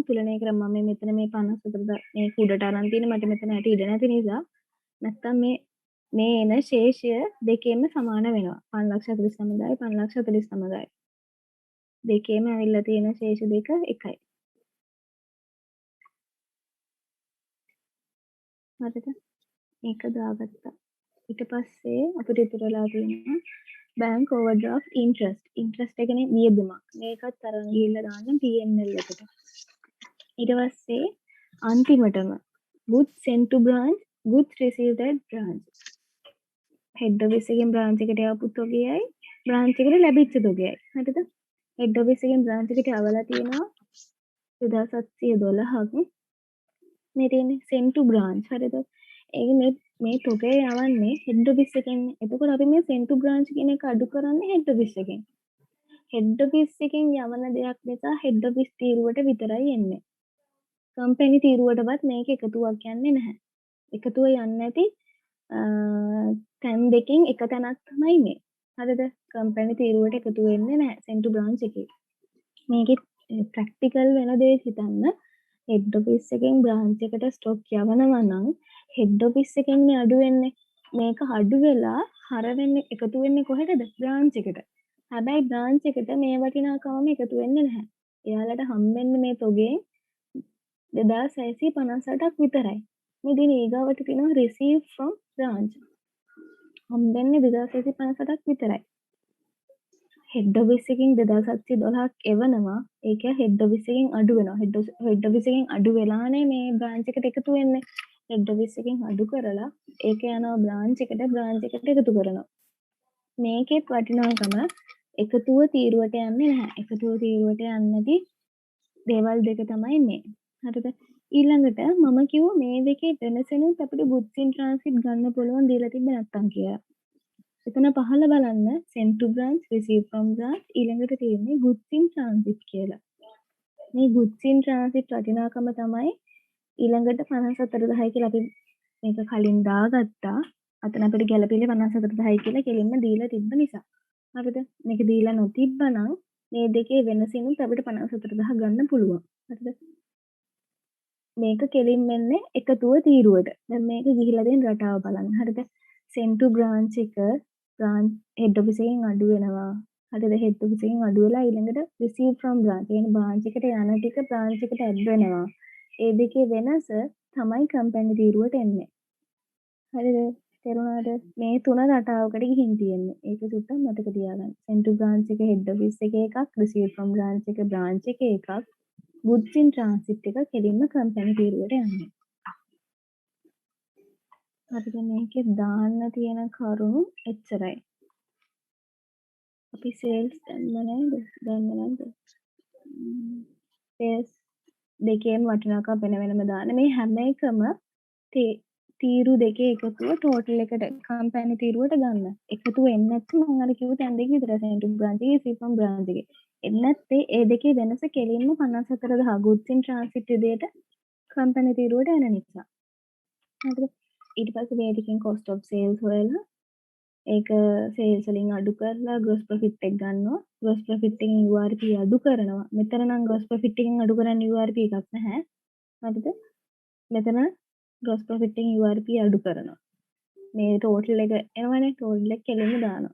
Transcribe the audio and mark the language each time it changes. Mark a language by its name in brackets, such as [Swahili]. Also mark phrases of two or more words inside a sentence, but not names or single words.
[Sinhala] තුලනය කරා මම මෙතන මේ 54 මේ කුඩට අරන් තියෙන මට මෙතන ඇට ඉඩ නැති නිසා නැත්තම් මේ එන ශේෂය දෙකේම සමාන වෙනවා. 5,49,000යි 5,49,000යි. දෙකේම ඇවිල්ලා තියෙන ශේෂ දෙක එකයි. හරිද? මේක දාගත්තා. ඊට පස්සේ අපිට ඉතුරු වෙලා තියෙනවා [English] bank overdraft interest. [Sinhala] interest එක කියන්නේ වියදමක්. මේකත් අරන් ගිහිල්ලා දාන්න P&L එකට. ඊට පස්සේ අන්තිමටම [English] goods sent to branch, goods received at branch. head office [Sinhala] එකෙන් branch එකට යවපු තොගයයි branch එකට ලැබිච්ච තොගයයි. හරිද? [English] head office [Sinhala] එකෙන් branch එකට යවලා තියෙනවා 2,712ක්. මේ තියෙන්නේ [English] sent to branch. [Sinhala] හරිද? ඒක මේ තොගය යවන්නේ [English] head office [Sinhala] එකෙන්. එතකොට අපි මේ [English] sent to branch [Sinhala] කියන එක අඩු කරන්නේ [English] head office [Sinhala] එකෙන්. [English] head office [Sinhala] එකෙන් යවන දෙයක් නිසා [English] head office [Sinhala] තීරුවට විතරයි එන්නේ. කම්පැනි තීරුවටවත් මේක එකතුවක් යන්නේ නැහැ. එකතුව යන්නේ නැති තැන් දෙකෙන් එක තැනක් තමයි මේ. හරිද? කම්පැනි තීරුවට එකතු වෙන්නේ නැහැ [English] sent to branch [Sinhala] එකේ. මේකේ ප්‍රැක්ටිකල් වෙන දේ හිතන්න [English] head office [Sinhala] එකෙන් branch එකට stock යවනවා නම් [English] head office [Sinhala] එකෙන් අඩු වෙන්නේ. මේක අඩු වෙලා හර වෙන්නේ එකතු වෙන්නේ කොහෙටද? branch එකට. හැබැයි බ්‍රාන්ච් එකට මේ වටිනාකමම එකතු වෙන්නේ නැහැ. එයාලට හම්බෙන්නේ මේ තොගේ 2658ක් විතරයි. මේ දින ඊගාවට තියෙනවා [English] receive from branch. [Sinhala] හම්බෙන්නේ 2658ක් විතරයි. [English] head office [Sinhala] එකකින් 2712ක් එවනවා. ඒක [English] head office [Sinhala] එකකින් අඩු වෙනවා. [English] head office [Sinhala] එකකින් අඩු වෙලානේ මේ බ්‍රාන්ච් එකට එකතු වෙන්නේ. [English] head office [Sinhala] එකකින් අඩු කරලා ඒක යනවා බ්‍රාන්ච් එකට එකතු කරනවා. මේකෙත් වටිනාකම එකතුව තීරුවට යන්නේ නැහැ. එකතුව තීරුවට යන්නේ නැති දේවල් දෙක තමයි මේ. හරිද? ඊළඟට මම කිව්වා මේ දෙකේ වෙනසෙනුත් අපිට [English] goods in transit [Sinhala] ගන්න පුළුවන් දීලා තිබ්බ නැත්තම් කියලා. එතන පහළ බලන්න [English] send to branch, receive from branch [Sinhala] ඊළඟට තියෙන්නේ [English] goods in transit කියලා. [Sinhala] මේ [English] goods in transit [Sinhala] වටිනාකම තමයි ඊළඟට 54000 කියලා අපි මේක කලින් දාගත්තා. අතන අපිට ගැළපෙන්නේ 54000 කියලා කෙලින්ම දීලා තිබ්බ නිසා. හරිද? මේක දීලා නොතිබ්බනම් මේ දෙකේ වෙනසිනුත් අපිට 54000 ගන්න පුළුවන්. හරිද? මේක කෙලින් වෙන්නේ එකතුව තීරුවට. දැන් මේක ගිහිලා දෙන රටාව බලන්න. හරිද? [English] send to branch [Sinhala] එක [English] branch head office [Sinhala] එකෙන් අඩු වෙනවා. හරිද? [English] head office [Sinhala] එකෙන් අඩු වෙලා ඊළඟට [English] receive from branch. [Sinhala] يعني branch එකට යන ටික branch එකට add වෙනවා. ඒ දෙකේ වෙනස තමයි company තීරුවට එන්නේ. හරිද? තේරුණාද? මේ තුන රටාවකට ගිහින් තියෙන්නේ. ඒක සුට්ටක් මතක තියාගන්න. [English] send to branch [Sinhala] එක [English] head office [Sinhala] එකේ එකක්, [English] receive from branch [Sinhala] එක branch එකේ එකක්, [English] goods in transit [Sinhala] එක කෙලින්ම company තීරුවට යන්නේ. හරිද? මේකේ දාන්න තියෙන කරුණු එච්චරයි. අපි sales දැම්ම නේද? sales දෙකේම වටිනාකම් වෙන වෙනම දාන්න. මේ හැම එකම තීරු දෙකේ එකතුව ටෝටල් එකට කම්පැනි තීරුවට ගන්න. එකතු වෙන්නේ නැත්නම් මම අර කිව්ව තැන් දෙක විතර [English] sent branch [Sinhala] එකේ සිපම් බ්‍රාන්ච් එකේ. එන්නේ නැත්තේ ඒ දෙකේ වෙනස කෙලින්ම 54000 [English] goods in transit [Sinhala] විදියට කම්පැනි තීරුවට එන නිසා. හරිද? ඊට පස්සේ මේ ටිකෙන් [English] cost of sales [Sinhala] හොයලා ඒක sales වලින් අඩු කරලා [English] gross profit [Sinhala] එක ගන්නවා. [English] gross profit [Sinhala] එකෙන් URP අඩු කරනවා. මෙතන නම් [English] gross profit [Sinhala] එකෙන් අඩු කරන්න URP එකක් නැහැ. හරිද? මෙතන [English] gross profit [Sinhala] එකෙන් URP අඩු කරනවා. මේ total එක එනවනේ total එක කෙලින්ම දානවා.